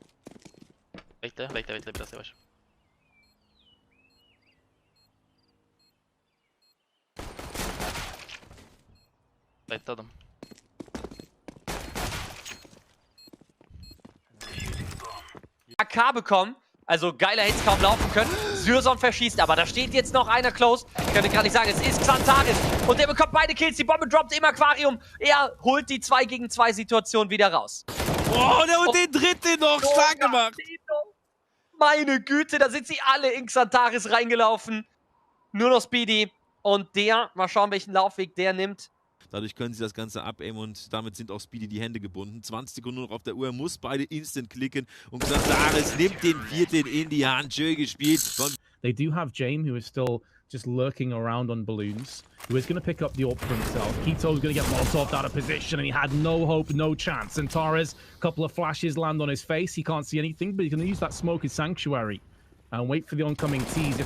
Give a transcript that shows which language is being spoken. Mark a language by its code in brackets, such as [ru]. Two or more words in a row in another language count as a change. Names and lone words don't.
[tr] Bekle biraz yavaş. Bekle adam. [de] AK bekommen, also geiler hätte es kaum laufen können. Syrson verschießt, aber da steht jetzt noch einer close. Ich könnte gerade nicht sagen, es ist Xantares. Und der bekommt beide Kills, die Bombe droppt im Aquarium. Er holt die 2 gegen 2 Situation wieder raus. Oh, und den dritten noch stark gemacht. Meine Güte, da sind sie alle in Xantares reingelaufen. Nur noch Speedy. Und der, mal schauen, welchen Laufweg der nimmt. Dadurch können sie das Ganze abaimen und damit sind auch Speedy die Hände gebunden. 20 Sekunden noch auf der Uhr, muss beide instant klicken und Xantares nimmt den 4. in die Hand. Schön gespielt von... [en] They do have James, who is still just lurking around on balloons, who is going to pick up the AWP for himself. Kito's going to get Molotov out of position, and he had no hope, no chance. Xantares, a couple of flashes land on his face. He can't see anything, but he's going to use that smoke as sanctuary and wait for the oncoming tease.